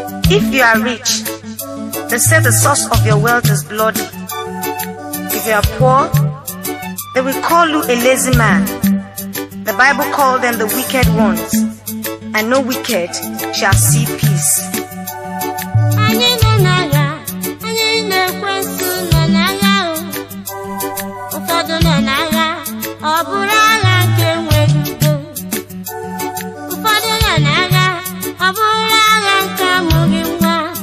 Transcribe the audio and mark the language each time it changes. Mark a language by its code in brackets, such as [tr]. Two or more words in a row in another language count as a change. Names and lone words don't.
[en] If you are rich, they say the source of your wealth is bloody. If you are poor, they will call you a lazy man. The Bible call them the wicked ones, and no wicked shall see peace. [ig] Anyị nọ n'agha, anyị na ekwensu nọ n'agha, o. Ụfọdụ nọ n'agha, ọ bụrụ agha nke nwere udo. Ụfọdụ nọ n'agha, ọ bụrụ agha nke amụghị nwa.